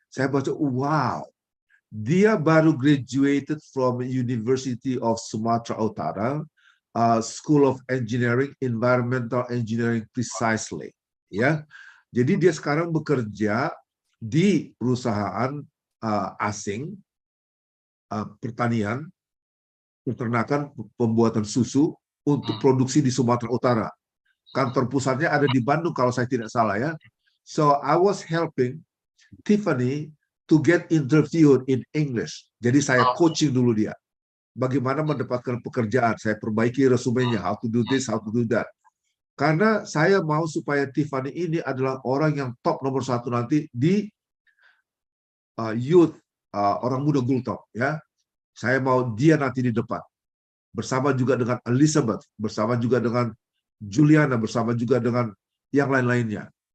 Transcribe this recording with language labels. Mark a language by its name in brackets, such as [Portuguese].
[Indonesian] Saya baca, wow, dia baru [English] graduated from University of Sumatera Utara, School of Engineering, Environmental Engineering precisely. [Indonesian] Ya, jadi dia sekarang bekerja di perusahaan asing, pertanian, peternakan, pembuatan susu untuk produksi di Sumatera Utara. Kantor pusatnya ada di Bandung kalau saya tidak salah ya. [English] So I was helping Tiffany to get interviewed in English. [Indonesian] Jadi saya coaching dulu dia. Bagaimana mendapatkan pekerjaan. Saya perbaiki resumenya, [English] how to do this, how to do that. [Indonesian] Karena saya mau supaya Tiffany ini adalah orang yang top nomor 1 nanti di youth, orang muda Gultom ya. Saya mau dia nanti di depan. Bersama juga dengan Elizabeth, bersama juga dengan Juliana, bersama juga dengan yang lain-lainnya.